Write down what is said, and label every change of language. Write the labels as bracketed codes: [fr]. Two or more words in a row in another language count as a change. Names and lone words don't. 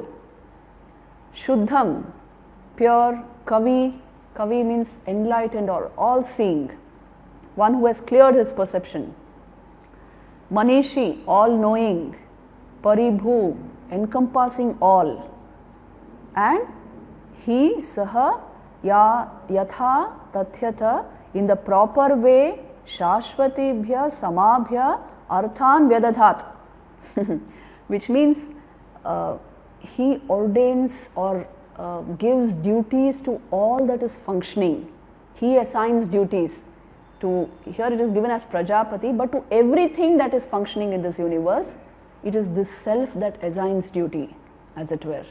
[en] Shuddham, pure. Kavi means enlightened or all-seeing, one who has cleared his perception. Manishi, all-knowing. Paribhu, encompassing all. And he, [sa] saha, yatha tathyata, [en] in the proper way, [sa] shashvatibhya samabhya arthan vyadadhat, [en] which means he ordains or gives duties to all that is functioning. He assigns duties to, here it is given as Prajapati, but to everything that is functioning in this universe, it is this self that assigns duty, as it were.